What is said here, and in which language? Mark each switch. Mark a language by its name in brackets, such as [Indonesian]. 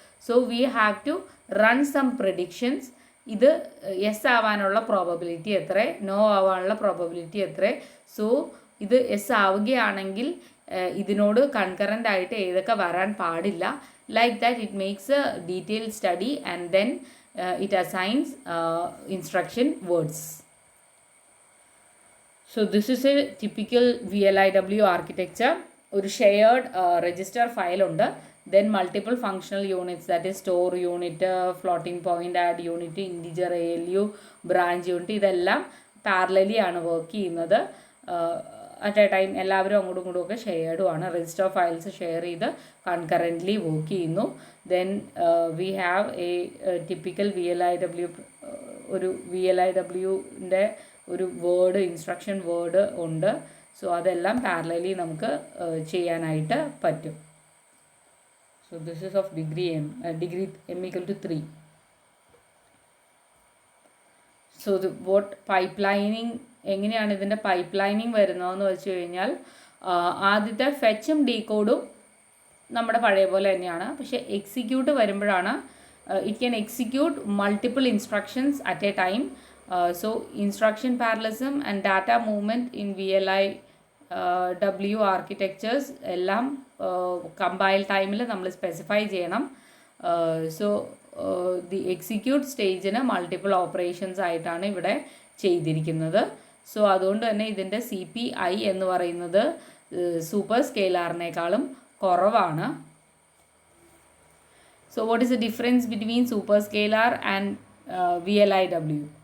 [English] So we have to run some predictions. [Malayalam] ഇത് yes ആവാനുള്ള probability എത്ര, നോ ആവാനുള്ള പ്രോബബിലിറ്റി എത്ര. സോ ഇത് യെസ് ആവുകയാണെങ്കിൽ ഇതിനോട് കൺകറൻ്റ് ആയിട്ട് ഏതൊക്കെ വരാൻ പാടില്ല. [English] Like that it makes a detail study and then it assigns instruction words. So this is a typical VLIW architecture. [Malayalam] ഒരു ഷെയർഡ് രജിസ്റ്റർ ഫയൽ ഉണ്ട്. Then multiple functional units, that is store unit, floating point add unit, integer ALU, branch unit, ഇതെല്ലാം parallelly ആണ് work ചെയ്യുന്നത്. At A time എല്ലാവരും അങ്ങോട്ടും ഇങ്ങോട്ടും ഒക്കെ ഷെയർഡും ആണ്. രജിസ്റ്റർ ഫയൽസ് ഷെയർ ചെയ്ത് കൺകറൻ്റ്ലി വർക്ക് ചെയ്യുന്നു. [English] Then we have a typical VLIW. [Malayalam] ഒരു VLIWൻ്റെ ഒരു വേർഡ്, ഇൻസ്ട്രക്ഷൻ വേർഡ് ഉണ്ട്. സോ അതെല്ലാം പാരലലി നമുക്ക് ചെയ്യാനായിട്ട് പറ്റും. [English] So this is of degree M = 3. [Malayalam] So what പൈപ്പ്ലൈനിങ്, എങ്ങനെയാണ് ഇതിൻ്റെ പൈപ്പ്ലൈനിങ് വരുന്നതെന്ന് വെച്ച് കഴിഞ്ഞാൽ ആദ്യത്തെ ഫെച്ചും ഡീകോഡും നമ്മുടെ പഴയ പോലെ തന്നെയാണ്. പക്ഷേ എക്സിക്യൂട്ട് വരുമ്പോഴാണ് [English] It can execute multiple instructions at a time. So instruction parallelism and data movement in VLIW architectures [Malayalam] എല്ലാം കമ്പൈൽ ടൈമിൽ നമ്മൾ സ്പെസിഫൈ ചെയ്യണം. So the execute സ്റ്റേജിന് multiple operations ആയിട്ടാണ് ഇവിടെ ചെയ്തിരിക്കുന്നത്. സോ അതുകൊണ്ട് തന്നെ ഇതിൻ്റെ CPI എന്ന് പറയുന്നത് സൂപ്പർ സ്കെയിലാറിനേക്കാളും കുറവാണ്. [English] So what is the difference between superscalar and VLIW?